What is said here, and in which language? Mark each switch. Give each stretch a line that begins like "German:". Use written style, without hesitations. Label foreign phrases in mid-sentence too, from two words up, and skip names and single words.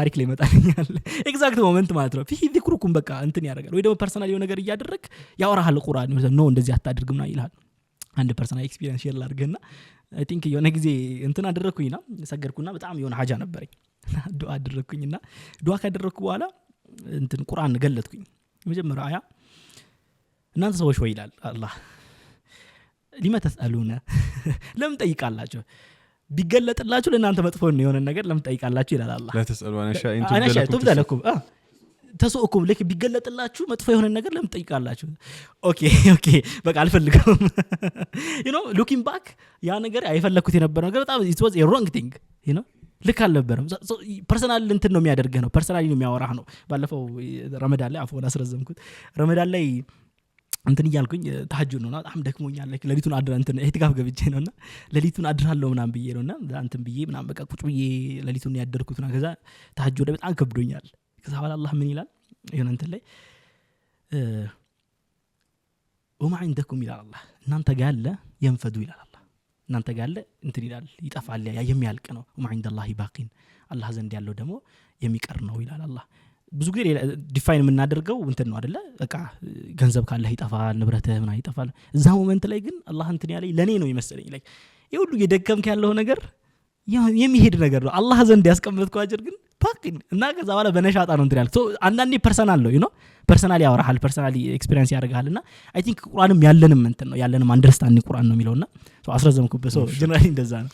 Amharic: ታሪክ ላይ መጣልኛል
English: exact moment
Amharic: ማለት ነው
Arabic: فيه ذكركم
Amharic: በቃ እንትን ያደርጋል ወይ ደግሞ ፐርሰናል የሆነ ነገር እያደረክ ያወራሃል ቁርአን ነው እንደዚህ አታድርግምና ይላል አንድ
English: personal experience share
Amharic: ላድርግና
English: I think
Amharic: የሆነ ጊዜ እንትን አደረኩኝና ሰገርኩና በጣም የሆነ ሀጃ ነበረኝ ዱዓ አደረኩኝና ዱዓ ካደረኩ በኋላ እንትን ቁርአን ገለጥኩኝ መጀመሪያ አያ እናንተ ሰዎች ወይ ይላል አላህ
Arabic: لم تسألون
Amharic: ለምን ጠይቃላችሁ ቢገለጥላችሁ ለእናንተ መጥፎ ነው የሆነ ነገር ለምን ጠይቃላችሁ ይላል አላህ
Arabic: لا تسألوا عن شيء تبد لكم تسؤكم
Amharic: ለክ ቢገለጥላችሁ መጥፎ የሆነ ነገር ለምን ጠይቃላችሁ ኦኬ በቃ አልፈልግም
English: looking back
Amharic: ያ ነገር አይፈለኩት የነበረ ነገር በጣም
English: it was a wrong thing
Amharic: ልክ አልነበረም ፐርሰናል እንትን ነው የሚያደርገው ነው ፐርሰናሊ ነው የሚያወራህ ነው ባለፈው ረመዳን ላይ አፎና አስረዘምኩት ረመዳን ላይ እንትን ይያልኩኝ ተሐጁድ ነውና በጣም ደክሞኛል ለሊቱን አድራ እንትን እህትጋፍ ገብቼ ነውና ለሊቱን አድራለሁ ምናምን ብዬ ነውና እንትን ብዬ ምናምን በቃ ቁጭ ብዬ ለሊቱን ያደርኩትና ከዛ ተሐጁድ በጣም ከብዶኛል ከዛ በኋላ አላህ ምን ይላል ይሄን እንትን ላይ
Arabic: وما عندكم
Amharic: ይላል አላህ እናንተ ጋር ያለ ينفد ይላል አላህ እናንተ ጋር ያለ እንትን ይላል ይጠፋል የሚያልቅ ነው
Arabic: وما عند الله باقين
Amharic: አላህ ዘንድ ያለው ደግሞ የሚቀር ነው ይላል አላህ ብዙ ጊዜ ዲፋይን የምናደርገው እንትን ነው አይደለ በቃ ገንዘብ ካለህ ይጠፋል ንብረትህ ምናምን ይጠፋል እዛ ሞመንት ላይ ግን አላህ እንትን ያለኝ ለኔ ነው ይመስለኝ ላይክ ይሁሉ የደከምክ ያለው ነገር የሚሄድ ነገር ነው አላህ ዘንድ ያስቀመጥከው አጅር ግን ፓኪን እና ከዛ በኋላ በነሻጣ ነው እንትን ያለው ሶ አንዳንዴ ፐርሰናል ነው ፐርሰናሊ ያወራሃል
English: personally experience
Amharic: ያደርጋልና
English: I think
Amharic: ቁርአንም ያለንም እንትን ነው ያለንም አንደርስታንዲንግ ቁርአን ነው የሚለውና ሶ አስረዘምኩበት
English: so generally
Amharic: እንደዛ ነው